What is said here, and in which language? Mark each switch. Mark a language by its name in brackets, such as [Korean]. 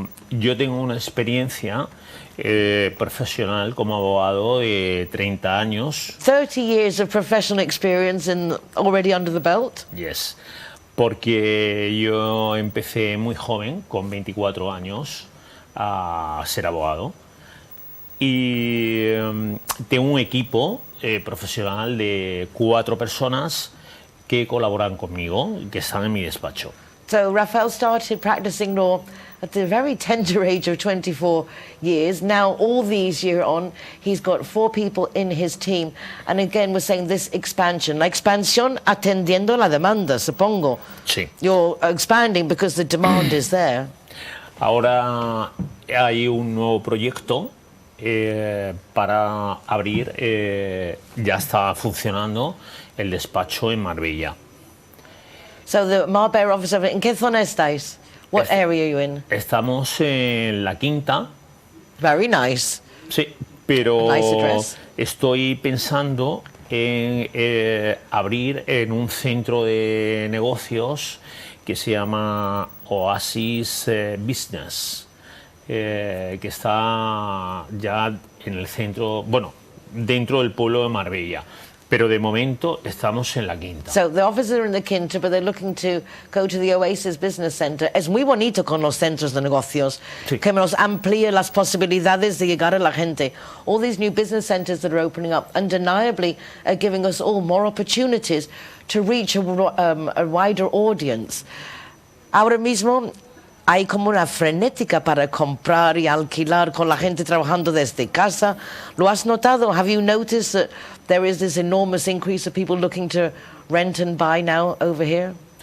[Spanish] Yo tengo una experiencia profesional como abogado de 30 años. [English] 30 years of professional experience already under the belt? Yes. [Spanish] Porque yo empecé muy joven, con 24 años, a ser abogado. Y tengo un equipo profesional de 4 personas que colaboran conmigo, que están en mi despacho. [English] So Raphael started practicing law at the very tender age of 24 years. Now, all these years on, he's got 4 people in his team. And again, we're saying this expansion. [Spanish] La expansión atendiendo la demanda, supongo. Sí. [English] You're expanding because the demand is there. [Spanish] Ahora hay un nuevo proyecto para abrir, ya está funcionando el despacho en Marbella. [English] So the Marbella office, [Spanish] ¿en qué zona estáis? [English] What area are you in? [Spanish] Estamos en la Quinta. [English] Very nice. [Spanish] Sí, pero [English] nice address. [Spanish] Estoy pensando en abrir en un centro de negocios que se llama Oasis Business, que está ya en el centro, bueno, dentro del pueblo de Marbella. Pero de momento estamos en la Quinta. [English] So the offices are in the Quinta, but they're looking to go to the Oasis Business Center. [Spanish] Es muy bonito con los centros de negocios, sí, que nos amplía las posibilidades de llegar a la gente. [English] All these new business centers that are opening up undeniably are giving us all more opportunities to reach a wider audience. [Spanish] Ahora mismo hay como una frenética para comprar y alquilar con la gente trabajando desde casa. ¿Lo has notado? [English] Have you noticed that there is this enormous increase of people looking to rent and buy now over here?